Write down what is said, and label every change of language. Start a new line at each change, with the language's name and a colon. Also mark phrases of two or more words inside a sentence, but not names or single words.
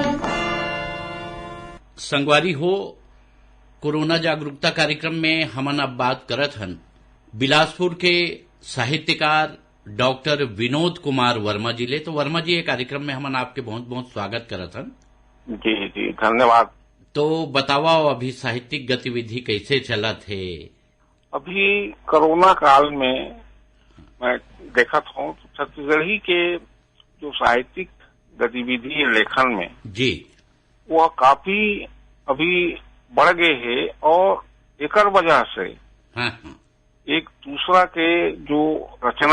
Chhattisgarhi: संगवारी हो, कोरोना जागरूकता कार्यक्रम में हमन अब बात करत हन बिलासपुर के साहित्यकार डॉक्टर विनोद कुमार वर्मा जी ले। तो वर्मा जी, ये कार्यक्रम में हमन आपके बहुत बहुत स्वागत करत हन। जी जी धन्यवाद। तो बतावा अभी साहित्यिक गतिविधि कैसे चलत है? अभी कोरोना काल में मैं देखत हूँ छत्तीसगढ़ी के जो साहित्यिक गतिविधि लेखन में जी वह काफी अभी बढ़ गए है, और एकर वजह से एक दूसरा के जो रचना